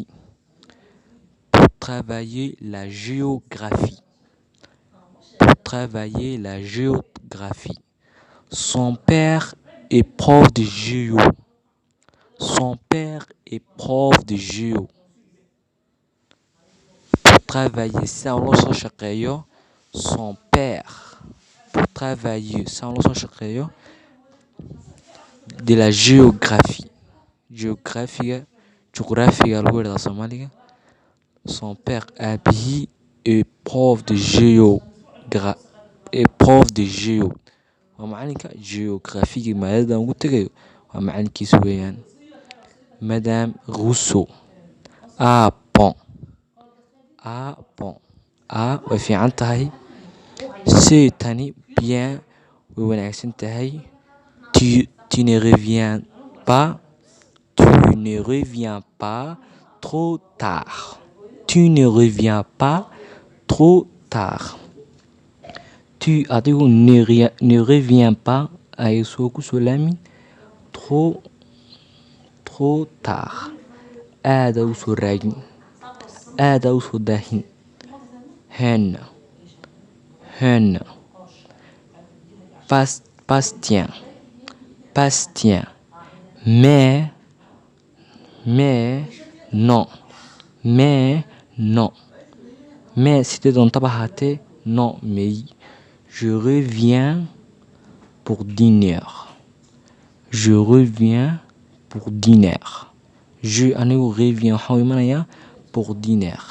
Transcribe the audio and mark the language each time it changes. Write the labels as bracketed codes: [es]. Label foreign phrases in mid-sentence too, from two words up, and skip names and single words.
[fr] Pour travailler la géographie. Pour travailler la géographie. Son père est prof de géo. Son père est prof de géo. Pour travailler ça, on [so] loo soo shaqeeyo. [fr] Son père. Pour travailler ça, on [so] loo soo shaqeeyo. [fr] De la géographie. [so] Géographiga lagu yidhahdaa Soomaaliga. [fr] Son père aabihii est prof de géo. [so] waa macalinka géographiga maadadan ugu tegayo, waa macalinkiisa weeyaan. [fr] Madame Rousseau. Ah bon. [so] way fiican tahay. [fr] C'est tani bien, [so] way wanaagsan tahay. [fr] Tu ne reviens pas trop tard. Tu ne reviens pas trop tard. Tu adigu ne reviens pas [so] ay soo ku soo laamin [fr] trop tard. [so] aada u soo raagin, aada u soo daahin. [fr] Hen. Bastien. Mais non. [so] Mais sidee doontaba ahaatee, [fr] non mais. Je reviens pour dîner. Je anigu reviens [so] waxaan imanayaa [fr] pour dîner.